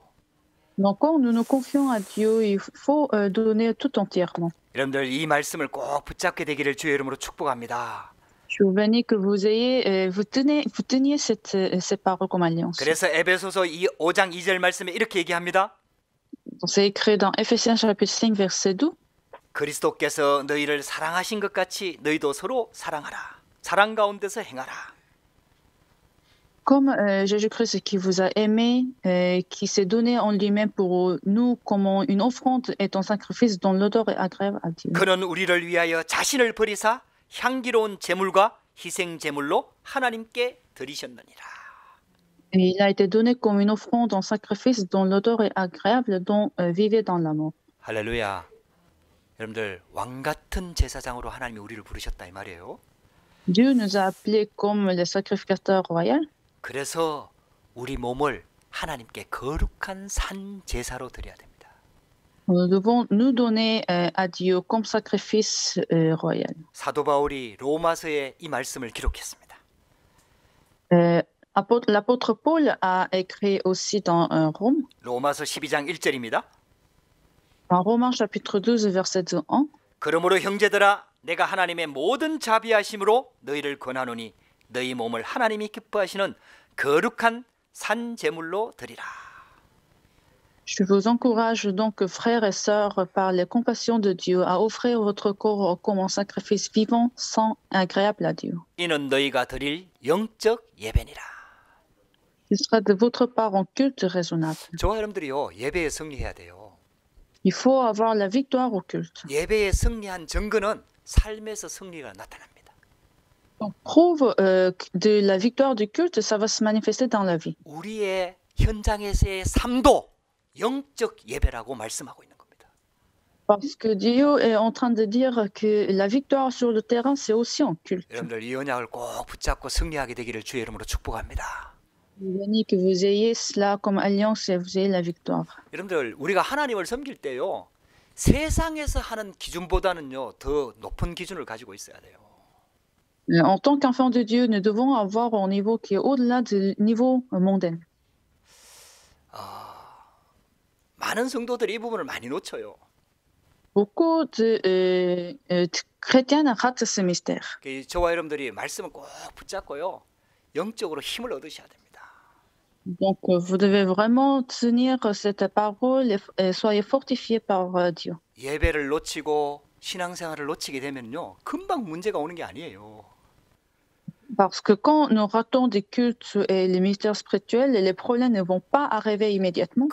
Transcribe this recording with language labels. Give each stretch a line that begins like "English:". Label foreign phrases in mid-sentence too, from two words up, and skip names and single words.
French: Donc quand nous nous confions à Dieu, il faut donner tout entièrement.
Korean: 여러분들 이 말씀을 꼭 붙잡게 되기를 주의 이름으로 축복합니다.
French: Je vous bénis que vous teniez ces paroles comme alliance.
Korean: 그래서 에베소서 5장 2절 말씀에 이렇게 얘기합니다.
French: C'est écrit dans Ephésiens chapitre 5 verset 12.
Korean: 그리스도께서 너희를 사랑하신 것 같이 너희도 서로 사랑하라. 사랑 가운데서 행하라.
French: Comme Jésus-Christ qui vous a aimé, qui s'est donné en lui-même pour nous comme une offrande et un sacrifice dont l'odeur est agréable à Dieu.
Korean: 그는 우리를 위하여 자신을 버리사 향기로운 제물과 희생 제물로 하나님께 드리셨느니라.
French: Et il a été donné comme une offrande en sacrifice dont l'odeur est agréable, dont vivait dans l'amour.
Korean: 할렐루야. 여러분들 왕 같은 제사장으로 하나님이 우리를 부르셨다 이 말이에요.
French: Dieu nous a appelés comme les sacrificateurs royaux.
Korean: 그래서 우리 몸을 하나님께 거룩한 산 제사로 드려야 됩니다.
French: Nous devons nous donner à Dieu comme sacrifice royal.
Korean: 사도 바울이 로마서에 이 말씀을 기록했습니다.
French: L'apôtre Paul a écrit aussi dans Rome,
Korean: 로마서 12장 1절입니다.
French: en Romains chapitre 12, verset 1.
Korean: 그러므로 형제들아 내가 하나님의 모든 자비하심으로 너희를 권하노니 너희 몸을 하나님이 기뻐하시는 거룩한 산 제물로 드리라.
French: Je vous encourage donc, frères et sœurs, par les compassions de Dieu, à offrir votre corps comme un sacrifice vivant, saint, agréable à Dieu.
Korean: 이는 너희가 드릴 영적 예배니라.
French: Il sera de votre part un culte raisonnable.
Korean: 저와 여러분들이요 예배에 승리해야 돼요.
French: Il faut avoir la victoire au culte.
Korean: 예배에 승리한 증거는 삶에서 승리가 나타납니다.
French: Donc, prouve de la victoire du culte, ça va se manifester dans la vie.
Korean: 우리의 현장에서의 삶도 영적 예배라고 말씀하고 있는 겁니다.
French: Parce que Dieu est en train de dire que la victoire sur le terrain, c'est aussi un culte.
Korean: 여러분들 이 언약을 꼭 붙잡고 승리하게 되기를 주의 이름으로 축복합니다.
French: Béni que vous ayez cela comme alliance et vous ayez la victoire.
Korean: 여러분들 우리가 하나님을 섬길 때요 세상에서 하는 기준보다는요 더 높은 기준을 가지고 있어야 돼요.
French: En tant qu'enfants de Dieu, nous devons avoir un niveau qui est au-delà du niveau mondain.
Korean: 많은 성도들이 이 부분을 많이 놓쳐요.
French: Beaucoup de chrétiens ratent ce mystère.
Korean: 저와 여러분들이 말씀을 꼭 붙잡고요 영적으로 힘을 얻으셔야 됩니다.
French: Donc, vous devez vraiment tenir cette parole et soyez fortifiés par Dieu.
Korean: 예배를 놓치고 신앙생활을 놓치게 되면요 금방 문제가 오는 게 아니에요.
French: Parce que quand nous ratons des cultes et les mystères spirituels, les problèmes ne vont pas arriver immédiatement.